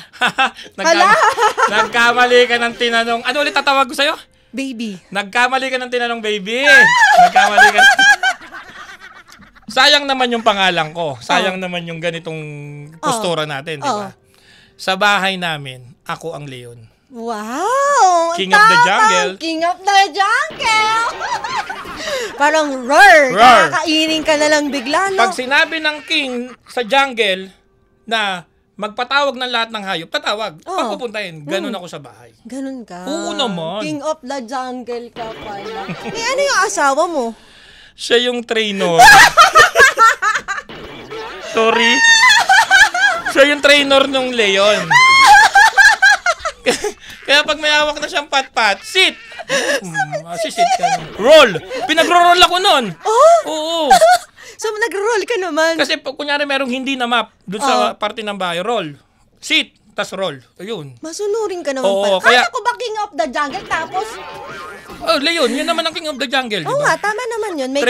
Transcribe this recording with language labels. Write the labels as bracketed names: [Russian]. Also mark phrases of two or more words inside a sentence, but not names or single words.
[Filipino] Nagkamali ka ng tinanong. Ano ulit tatawag ko sa'yo? Baby. Nagkamali ka ng tinanong, baby. Nagkamali ka. Sayang naman yung pangalan ko. Sayang naman yung ganitong postura natin, di ba? Sa bahay namin, ako ang Leon. Wow! [English] King of the jungle. King of the jungle! [Filipino] Parang roar. Kakainin ka na lang bigla, no? Pag sinabi ng king sa jungle na magpatawag ng lahat ng hayop, tatawag. Pagpupuntahin. Ganun ako sa bahay. Ganun ka? Oo naman. [English] King of the jungle [Filipino] ka pala. Ano yung asawa mo? Siya yung trainer. Sorry. Siya yung trainer ng Leon. Kaya pag may hawak na siyang pat-pat, sit! Sit ka. Roll! Pinagro-roll ako nun. Oo. So, nag-roll ka naman. Kasi kunyari merong hindi na map doon sa parte ng bahay, roll. Sit, tas roll. Ayun. Masunurin ka naman pala. Kaya, ako ba [English] King of the Jungle [Filipino] tapos? Leon, yun naman ang [English] King of the Jungle, [Filipino] di ba? Oo nga, tama naman yun. Make